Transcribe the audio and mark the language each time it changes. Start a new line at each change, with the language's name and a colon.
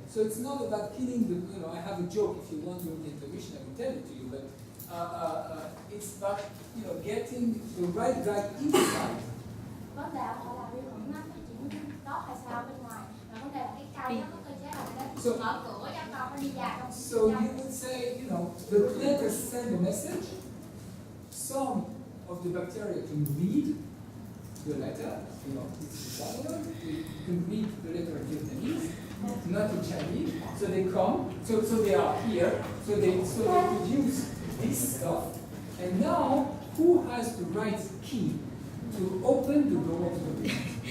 English: So it's not about killing the, I have a joke, if you want during the intermission I will tell it to you, but it's about, getting the right guy inside.
Vietnamese: Vấn đề họ là vi khuẩn nó phát triển tốt hay sao bên ngoài, và vấn đề là cái cây nó có cơ chế là nó mở cửa cho con nó đi vào trong.
English: So you would say, the plant has sent a message. Some of the bacteria can read the letter, it's Italian, you can read the letter in Vietnamese, not in Chinese, so they come, so they are here, so they produce this stuff, and now who has the right key to open the door of the plant?